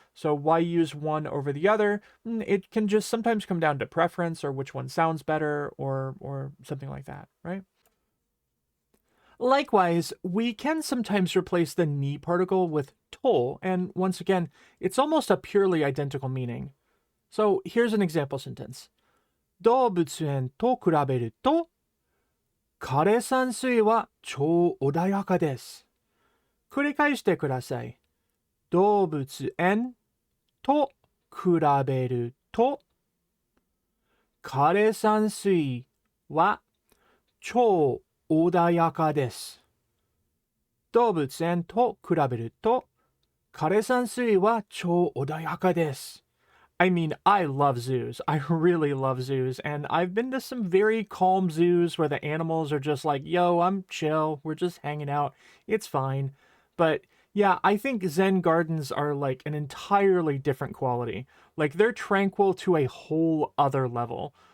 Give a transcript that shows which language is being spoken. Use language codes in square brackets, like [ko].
[en] So why use one over the other? It can just sometimes come down to preference or which one sounds better or something like that, right? Likewise, we can sometimes replace the ni particle with to, and once again, it's almost a purely identical meaning. So here's an example sentence. [ja] 動物園と比べると枯山水は超穏やかです。繰り返してください。動物園と比べると枯山水は超穏やかです。動物園と比べると枯山水は超穏やかです。 [en] I mean, I love zoos. I really love zoos. And I've been to some very calm zoos where the animals are just like, yo, I'm chill. We're just hanging out. It's fine. But yeah, I think Zen gardens are like an entirely different quality. Like they're tranquil to a whole other level.